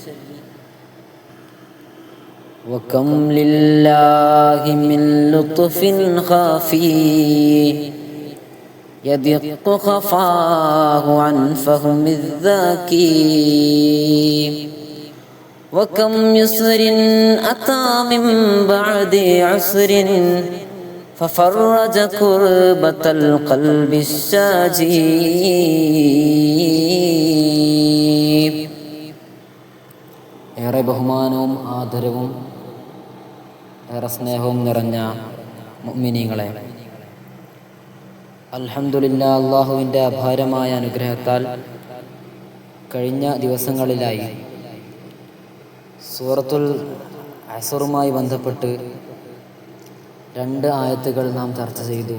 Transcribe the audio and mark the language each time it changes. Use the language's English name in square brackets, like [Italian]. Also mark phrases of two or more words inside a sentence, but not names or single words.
[Arabic] وكم لله من لطف خفي يدق خفاه عن فهم الذاكي. وكم يسر أتى من بعد عسر ففرج كربة القلب الشاجي. [Malayalam] ഏറെ ബഹുമാനവും ആദരവും ഏറെ സ്നേഹവും നിറഞ്ഞ മുഅ്മിനീങ്ങളെ, അൽഹംദുലില്ലാഹ്, അല്ലാഹുവിൻ്റെ അപാരമായ അനുഗ്രഹത്താൽ കഴിഞ്ഞ ദിവസങ്ങളിലായി സൂറത്തുൽ അസ്റുമായി ബന്ധപ്പെട്ട് 2 ആയത്തുകൾ നാം ചർച്ച ചെയ്തു.